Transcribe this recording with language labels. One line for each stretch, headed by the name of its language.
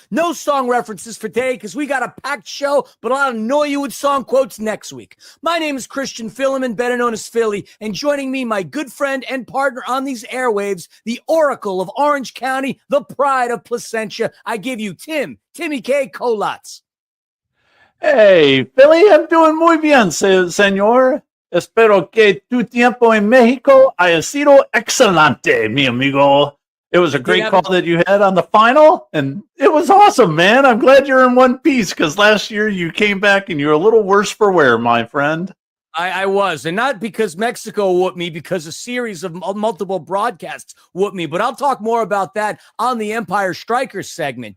English: No song references for today because we got a packed show, but I'll annoy you with song quotes next week. My name is Christian Philemon, better known as Philly, and joining me, my good friend and partner on these airwaves, the Oracle of Orange County, the pride of Placentia. I give you Timmy K. Colats. Hey, Philly, I'm doing
Spanish: muy bien, señor. Espero que tu tiempo en Mexico haya sido excelente, mi amigo.
English: It was a great call that you had on the final, and it was awesome, man. I'm glad you're in one piece, because last year you came back and you're a little worse for wear, my friend. I was, and not because Mexico whooped me, because a series of multiple broadcasts whooped me, but I'll talk more about that on the Empire Strikers segment.